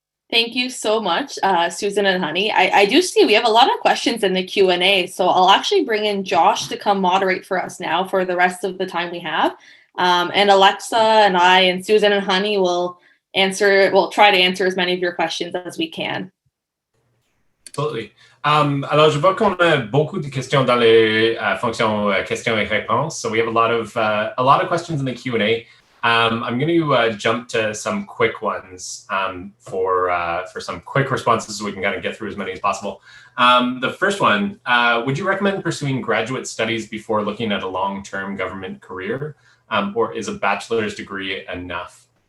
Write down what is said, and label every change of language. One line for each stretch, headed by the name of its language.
English: Thank you so much, Susan and Honey. I do see we have a lot of questions in the Q&A, so I'll actually bring in Josh to come moderate for us now for the rest of the time we have. And Alexa and I and Susan and Honey will try to answer as many of your questions as we can. Absolutely.
French: Alors, je vois qu'on a beaucoup de questions dans les fonctions questions et réponses.
English: So we have a lot of questions in the Q&A. I'm going to jump to some quick ones for some quick responses so we can kind of get through as many as possible. The first one, would you recommend pursuing graduate studies before looking at a long-term government career, or is a bachelor's degree enough?